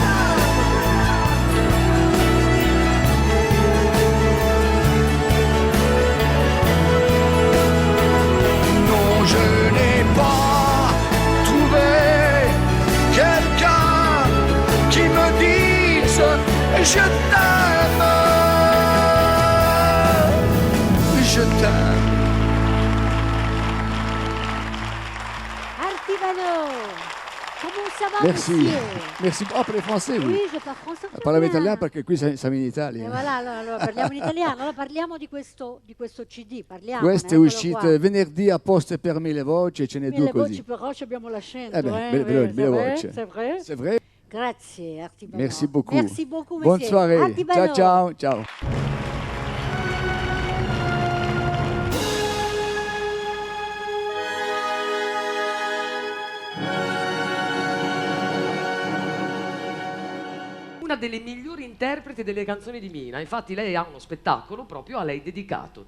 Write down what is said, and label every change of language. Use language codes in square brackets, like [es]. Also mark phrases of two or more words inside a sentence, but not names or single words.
[fr] Non, je n'ai pas trouvé quelqu'un qui me dise je t'aime, je t'aime. Artivano, comment ça va, Merci, monsieur? merci. Ah, parli français, oui. Oui, je parle français. très [it] Parlavo [fr] bien. [it] italiano perché qui siamo in Italia. E voilà, allora parliamo in italiano, allora parliamo di questo CD, parliamo. Questo è eccolo uscito qua. venerdì apposta per Mille Voci e ce n'è due Mille così. voci però ci abbiamo l'accento, Eh beh, belle [fr] c'est vrai, [it] voci. [fr] c'est vrai. C'est vrai? [it] Grazie, Artivano. [fr] Merci beaucoup. Merci beaucoup, Bonne monsieur. soirée. Artivano. [it] Ciao, ciao, ciao. Una delle migliori interpreti delle canzoni di Mina, infatti lei ha uno spettacolo proprio a lei dedicato.